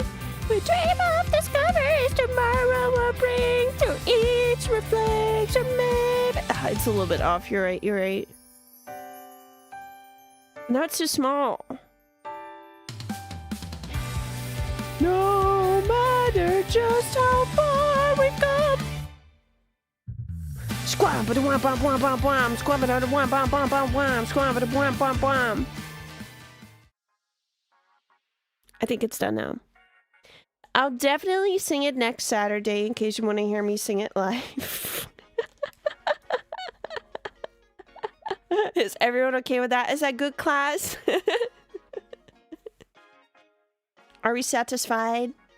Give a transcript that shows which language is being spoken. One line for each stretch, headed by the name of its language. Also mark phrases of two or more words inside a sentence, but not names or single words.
English: We dream of discoveries tomorrow will bring to each reflection maybe. It's a little bit off, you're right, you're right. No, it's too small. No matter just how far we've come. Squam-ba-da-wam-bam-bam-bam-bam. Squam-ba-da-wam-bam-bam-bam-bam. Squam-ba-da-wam-bam-bam. I think it's done now. I'll definitely sing it next Saturday in case you want to hear me sing it live. Is everyone okay with that? Is that good, class? Are we satisfied?